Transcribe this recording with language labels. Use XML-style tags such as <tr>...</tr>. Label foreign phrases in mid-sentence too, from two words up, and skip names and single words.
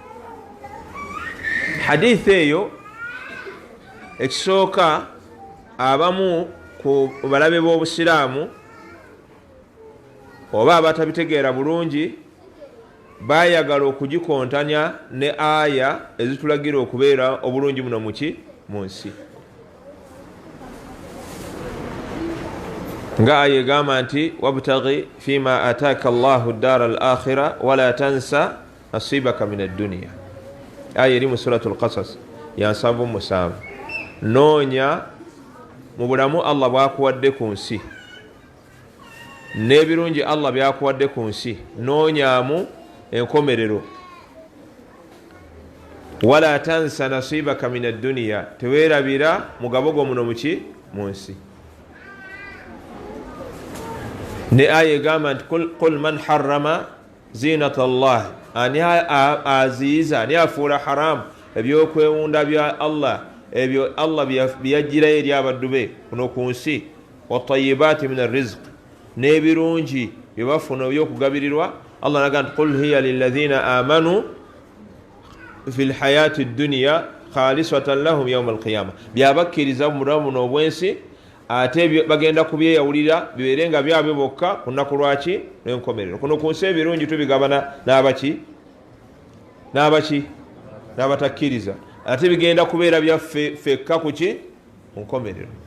<lg>Hadithi eyo ekisooka abamu ku balabe b'Obusiraamu oba abatabitegeera bulungi baayagala okugikontanya ne aya ezitulagira okubeera obulungi muno muki, mu nsi. Nga aya egamba nti</lg> <ar>وابتغ فيما آتاك الله الدار الآخرة ولا تنس نصيبك من الدنيا.</ar> <lg>Aya eri mu suratul Qasas ya 7:7. Noonya mu bulamu Allah bw'akuwadde ku nsi n'ebirungi Allah byakuwadde ku nsi, noonyaamu enkomerero.</lg> <ar>ولا تنس نصيبك من الدنيا,</ar> <lg>teweerabira mugabo gwo muno muki, mu nsi. Ne aya egamba nti</lg> <ar>قل من حرم زينة الله,</ar> <lg>ani aziiza, ani afuula haramu ebyokwewunda bya Allah, ebyo Allah byajjirayo eri abaddu be kuno ku nsi.</lg> <ar>والطيبات من الرزق,</ar> <lg>n'ebirungi bye bafuna ebyokugabirirwa. Allah naga nti</lg> <ar>قل هي للذين آمنوا في الحياة الدنيا خالصة لهم يوم القيامة,</ar> <lg>byabakkiriza mu bulamu buno obwensi, ate bagenda kubyeyawulira bibeere nga byabwe bokka ku nnaku lwaki, n'enkomerero. Kuno ku nsi ebirungi tubigabana n'abaki, n'abatakkiriza, ate bigenda kubeera byaffe fekka kuki, ku nkomerero.</lg>